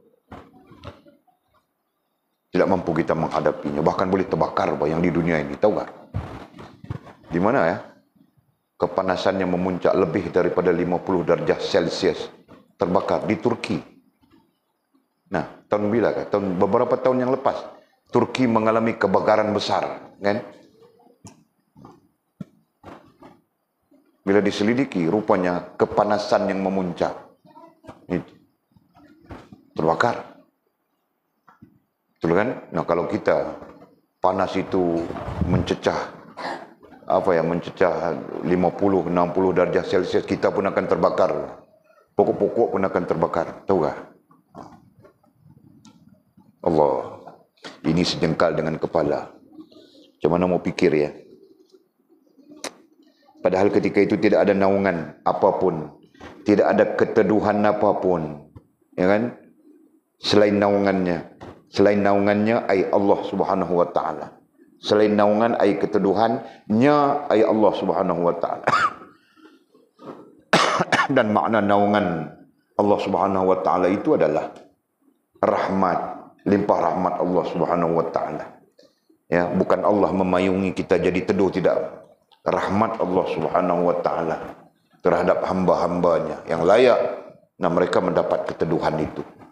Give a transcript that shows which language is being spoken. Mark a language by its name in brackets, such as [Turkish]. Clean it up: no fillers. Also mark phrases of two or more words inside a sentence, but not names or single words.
[Malay] Tidak mampu kita menghadapinya. Bahkan boleh terbakar yang di dunia ini. Tahu tak? Di mana ya? Kepanasannya memuncak lebih daripada 50 derajat Celcius. Terbakar di Turki. Nah, tahun bila kan? Beberapa tahun yang lepas. Turki mengalami kebakaran besar. Kan? Bila diselidiki, rupanya kepanasan yang memuncak. Terbakar. Betul kan? Nah kalau kita panas itu mencecah mencecah 50-60 darjah Celcius, kita pun akan terbakar. Pokok-pokok pun akan terbakar. Tahu tak? Allah, ini sejengkal dengan kepala. Macam mana mau pikir ya? Padahal ketika itu tidak ada naungan apapun, tidak ada keteduhan apapun, ya kan? Selain naungannya ai Allah [Arabic] Subhanahu wa taala. [Malay] Selain naungan ai keteduhannya ai Allah [Arabic] Subhanahu wa taala. [Malay] Dan makna naungan Allah [Arabic] Subhanahu wa taala [Malay] itu adalah rahmat, limpah rahmat Allah [Arabic] Subhanahu wa taala. [Malay] Ya, bukan Allah memayungi kita jadi teduh, tidak. Rahmat Allah [Arabic] Subhanahu wa taala [Malay] terhadap hamba-hambanya yang layak, nah mereka mendapat keteduhan itu.